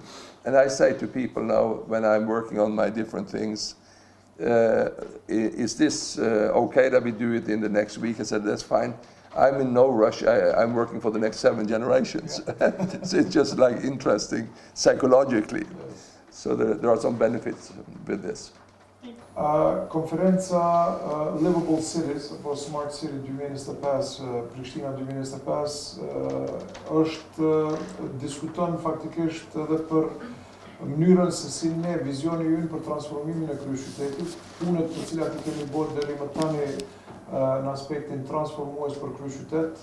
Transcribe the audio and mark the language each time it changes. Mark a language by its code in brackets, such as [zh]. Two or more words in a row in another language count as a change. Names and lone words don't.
[en] And I say to people now, when I'm working on my different things, is this okay that we do it in the next week? I said, that's fine. I'm in no rush. I'm working for the next 7 generations. Yeah. So it's just like interesting psychologically. Yes. So there are some benefits with this. [sq] Konferenca Livable Cities apo Smart City 2025, Prishtina 2025, është diskuton faktikisht edhe për mënyrën se si ne, vizioni ynë për transformimin e kryeqytetit, punët të cilat i kemi bërë deri më tani në aspektin transformues për kryeqytet.